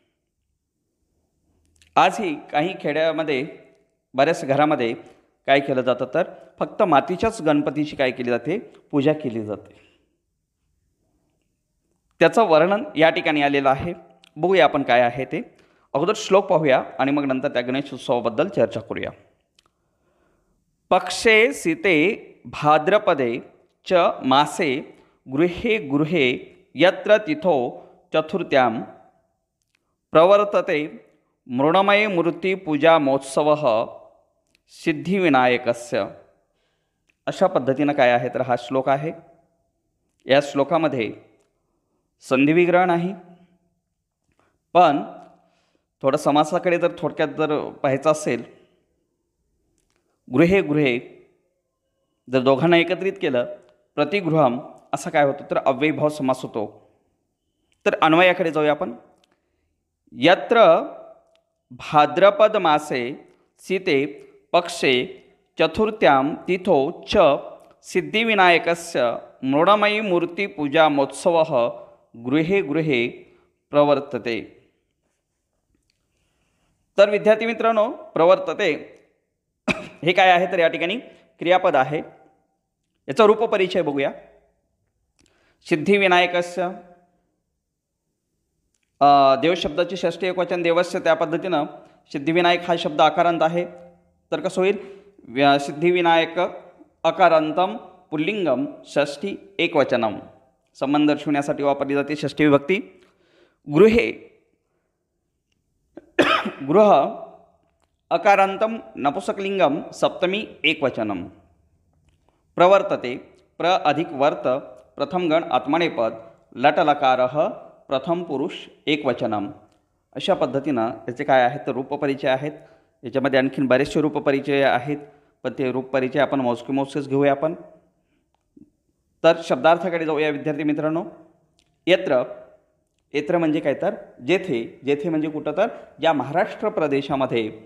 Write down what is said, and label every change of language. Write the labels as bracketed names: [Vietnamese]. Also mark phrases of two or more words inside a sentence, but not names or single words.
[Marathi] आजही काही खेड्यामध्ये बऱ्याच घरामध्ये काय केलं जातं तर फक्त मातीच्याच गणपतीची काय केली जाते, पूजा केली जाते. त्याचं वर्णन या ठिकाणी आलेलं आहे. बघूया आपण काय आहे ते. अगोदर श्लोक पाहूया आणि मग नंतर त्या गणेश उत्सवाबद्दल चर्चा करूया. [Sanskrit] पक्षे सीते भाद्रपदे च मासे गृहे गृहे यत्र तिथो चतुर्थ्यां प्रवर्तते मृण्मये मूर्ती पूजा महोत्सवः सिद्धिविनायकस्य. [Marathi] अशा पद्धतीनं काय आहे तर हा श्लोक आहे. या श्लोकामध्ये संधिविग्रह नाही, पण थोडं समासाकडे जर थोडक्यात जर पाहायचं असेल, [Sanskrit] गृहे गृहे [Marathi] जर दोघांना एकत्रित केलं प्रतिगृहम असा काय होतो तर अव्ययभाव समास होतो. तर अन्वयाकडे जाऊया आपण. [Sanskrit] यत्र भाद्रपद मासे सीते पक्षे चतुर्थ्यां तिथो च सिद्धिविनायकस्य मृण्मयी मूर्ती पूजा महोत्सवः गृहे गृहे प्रवर्तते. [Marathi] तर विद्यार्थी मित्रांनो, प्रवर्तते हे काय आहे तर या ठिकाणी क्रियापद आहे. याचा रूपपरिचय बघूया. सिद्धिविनायकस्य देव शब्दाची षष्ठी एकवचन देवस्य, त्या पद्धतीनं सिद्धिविनायक हा शब्द आकारांत आहे. तर कसं होईल, [Sanskrit] सिद्धिविनायक अकारांतम पुल्लिंगम षष्ठी एकवचनम, [Marathi] संबंध दर्शवण्यासाठी वापरली जाते षष्ठी विभक्ती. [Sanskrit] गृहे गृह अकारांतम नपुंसकलिंगम सप्तमी एकवचनम. प्रवर्तते प्र अधिक वर्त प्रथम गण आत्मनेपद लटलकारः प्रथम पुरुष एकवचनम. [Marathi] अशा पद्धतीनं याचे काय आहेत तर रूपपरिचय आहेत. याच्यामध्ये आणखीन बरेचसे रूपपरिचय आहेत, पण ते रूपपरिचय आपण मोजकेच घेऊया आपण. तर शब्दार्थाकडे जाऊया विद्यार्थी मित्रांनो. येत्र म्हणजे काय तर जेथे, जेथे म्हणजे कुठं तर या महाराष्ट्र प्रदेशामध्ये